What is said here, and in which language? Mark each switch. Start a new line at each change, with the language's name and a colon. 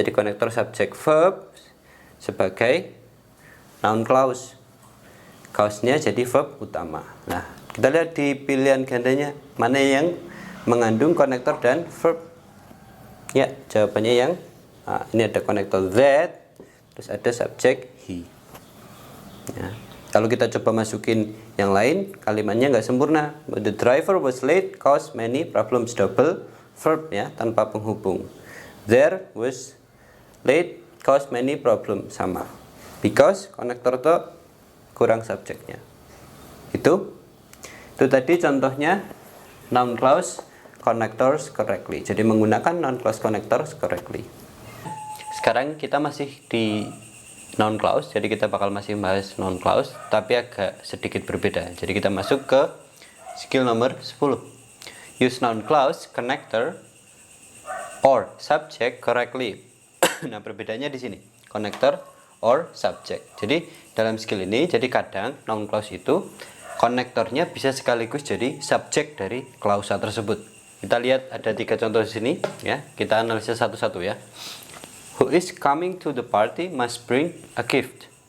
Indonesian: Jadi konektor subjek verb sebagai noun clause, clause-nya jadi verb utama. Nah, kita lihat di pilihan gandanya mana yang mengandung konektor dan verb ya. Jawabannya yang ini ada konektor that, terus ada subjek he ya. Kalau kita coba masukin yang lain, kalimatnya nggak sempurna.
English: The driver was late caused many problems, double verb ya,
Indonesian: tanpa penghubung.
English: There was late cause many problem,
Indonesian: sama. Because konektor itu kurang subjeknya. Itu tadi contohnya
English: noun clause connectors correctly.
Indonesian: Jadi menggunakan
English: noun clause connectors correctly.
Indonesian: Sekarang kita masih di noun clause, jadi kita bakal masih bahas noun clause tapi agak sedikit berbeda. Jadi kita masuk ke skill nomor 10.
English: Use noun clause connector or subject correctly.
Indonesian: Nah, perbedaannya di sini,
English: connector or subject.
Indonesian: Jadi dalam skill ini, jadi kadang noun clause itu konektornya bisa sekaligus jadi subjek dari klausa tersebut. Kita lihat ada 3 contoh di sini ya. Kita analisis satu-satu ya.
English: Who is coming to the party must bring a gift.